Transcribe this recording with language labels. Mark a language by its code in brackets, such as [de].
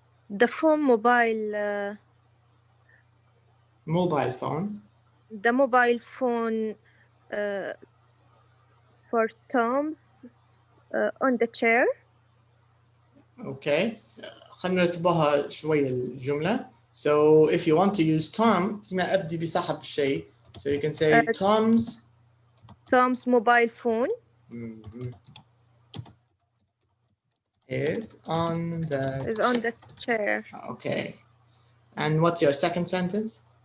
[en] The phone mobile. Mobile phone. The mobile phone for Tom's on the chair. Okay. [ar] خلينا نرتبها شوي الجملة. [en] So if you want to use Tom, [ar] ما أبدي بصاحب الشيء. [en] So you can say Tom's mobile phone is on the chair. Okay. And what's your second sentence?